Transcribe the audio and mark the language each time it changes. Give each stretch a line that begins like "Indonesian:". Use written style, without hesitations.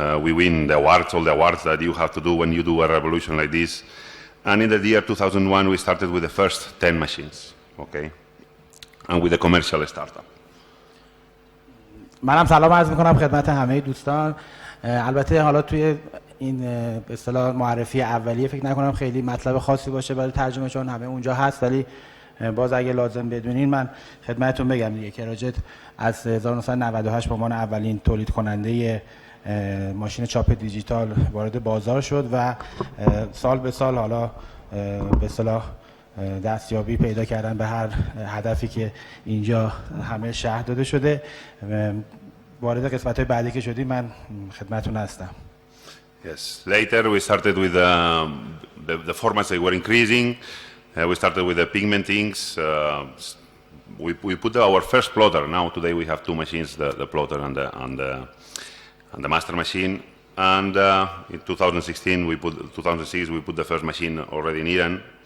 English: We win the awards, all the awards that you have to do when you do a revolution like this. And in the year 2001, we started with the first 10 machines, okay? And with a commercial startup.
Persian: منم سلام عرض میکنم خدمت همه دوستان. البته حالا توی این به اصطلاح معرفی اولیه فکر نکنم خیلی مطلب خاصی باشه برای ترجمه، چون همه اونجا هست، ولی باز اگه لازم بدونین من خدمتتون بگم دیگه. کراجت از 1998 به عنوان اولین تولید کننده ماشین چاپ دیجیتال وارد بازار شد و سال به سال حالا به اصطلاح دستیابی پیدا کردن به هر هدفی که اینجا همه شرح داده شده. وارد قسمت‌های بعدی که شدیم من خدمتتون هستم.
English: Yes. Later we started with the formats that were increasing. We started with the pigmentings. We put our first plotter. Now today we have 2 machines, the plotter and the master machine. And in 2006 we put the first machine already in Iran.